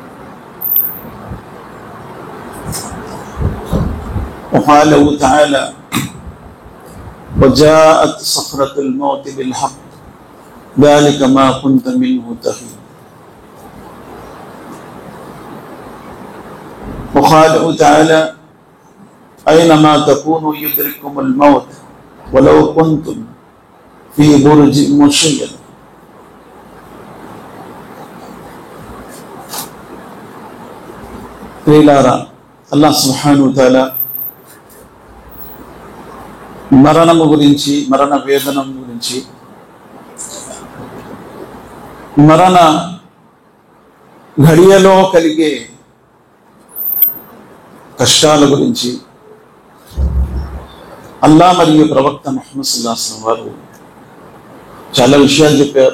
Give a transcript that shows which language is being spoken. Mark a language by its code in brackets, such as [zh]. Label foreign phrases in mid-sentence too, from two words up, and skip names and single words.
[ar] وقاله تعالى: وجاءت صخرة الموت بالحق ذلك ما كنت منه تحيد. وقاله تعالى: أينما تكونوا يدرككم الموت ولو كنتم في برج مشيد. [te] ప్రియులారా, [ar] الله سبحانه وتعالى [te] మరణము గురించి, మరణ వేదనం గురించి, మరణ ఘడియలో కలిగే కష్టాల గురించి అల్లాహ్ మరియు ప్రవక్త ముహమ్మద్ [ar] صلى الله عليه وسلم [te] వారు చాలా విషయాలు చెప్పారు.